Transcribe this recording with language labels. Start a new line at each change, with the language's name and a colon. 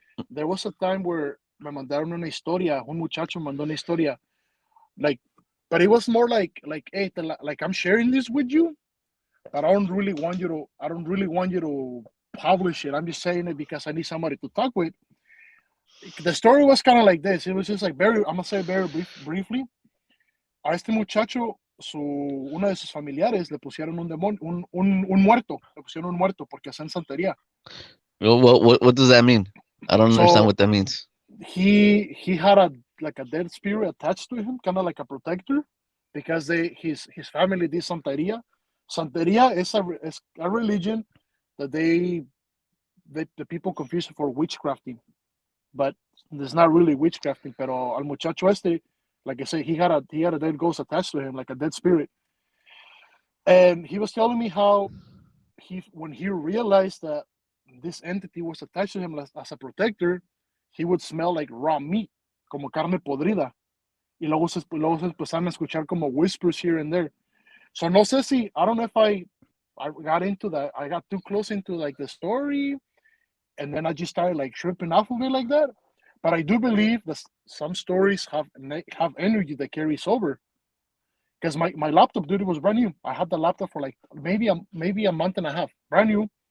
English: There was a time where
Spanish: me mandaron una historia,
English: un muchacho mandó una historia, like, but it was more like, hey, like I'm sharing this with you, but I don't really want you to publish it. I'm just saying it because I need somebody to talk with. The story was kind of like this. It was just like I'm gonna say very briefly.
Spanish: A este muchacho, uno de sus familiares le pusieron un demonio, un muerto, le pusieron un muerto porque hacen santería.
English: What does that mean? I don't understand So what that means. he had a dead spirit attached to him, kind of like a protector, because his family did santería. Santería is a religion that the people confuse it for witchcrafting, but it's not really witchcrafting.
Spanish: Pero al muchacho este,
English: like I said, he had a dead ghost attached to him, like a dead spirit. And he was telling me how when he realized that this entity was attached to him as a protector, he would smell like raw meat,
Spanish: como carne podrida. Y luego se empezaron a escuchar como
English: whispers here and there. So
Spanish: no sé si,
English: I don't know if I got into that. I got too close into like the story, and then I just started like tripping off of it like that. But I do believe that some stories have energy that carries over. Because my laptop, dude, it was brand new. I had the laptop for like maybe a month and a half, brand new.